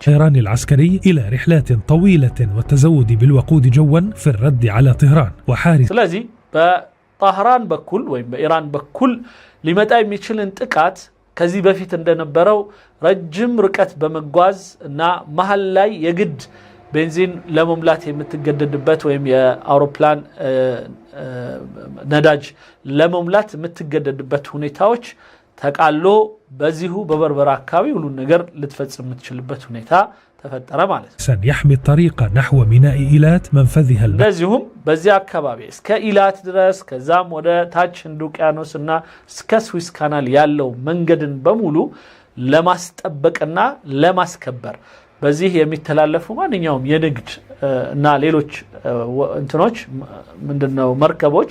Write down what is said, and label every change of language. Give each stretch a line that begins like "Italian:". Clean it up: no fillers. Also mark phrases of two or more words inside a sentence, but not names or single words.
Arabic: إيران العسكري إلى رحلات طويلة والتزود بالوقود جوا في الرد على طهران وحارس.
Amharic: ስለዚህ በጣህራን በኩል ወይም በኢራን በኩል ሊመጣ የሚችልን ጥቃት ከዚህ በፊት እንደነበረው ረጅም ርቀት በመጓዝ እና መሃል ላይ የግድ ቤንዚን ለመሙላት የምትገደድበት ወይም የአውሮፕላን ነዳጅ ለመሙላት የምትገደድበት ሁኔታዎች ተቃሎ በዚሁ በበርበራ አካባቢ ሁሉ ነገር ልትፈጽም የምትችልበት ሁኔታ ተፈጠረ ማለት ነው።
Arabic: سيحمي الطريق نحو ميناء إيلات منفذها
Amharic: ለዚሁም በዚህ አካባቢ እስከ ኢላት ድረስ ከዛም ወደ ታች ህንድ ውቅያኖስና እስከ ስዊስ ካናል ያለው መንገድን በሙሉ ለማስጠበቅና ለማስከበር በዚህ የሚተላለፉ ማንኛውም የንግድ እና ሌሎች እንትኖች ምንድነው መርከቦች